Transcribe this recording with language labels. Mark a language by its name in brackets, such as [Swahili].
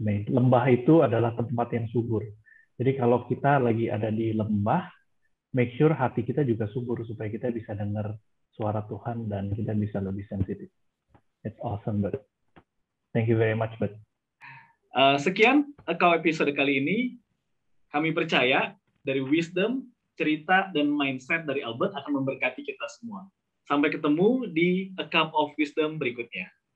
[Indonesian] Lembah itu adalah tempat yang subur. Jadi kalau kita lagi ada di lembah, [English] make sure [Indonesian] hati kita juga subur supaya kita bisa dengar suara Tuhan dan kita bisa lebih sensitif. [English] It's awesome, but thank you very much, Bud. [Indonesian] Sekian episode kali ini. Kami percaya dari wisdom, cerita, dan mindset dari Albert akan memberkati kita semua. Sampai ketemu di A Cup of Wisdom berikutnya.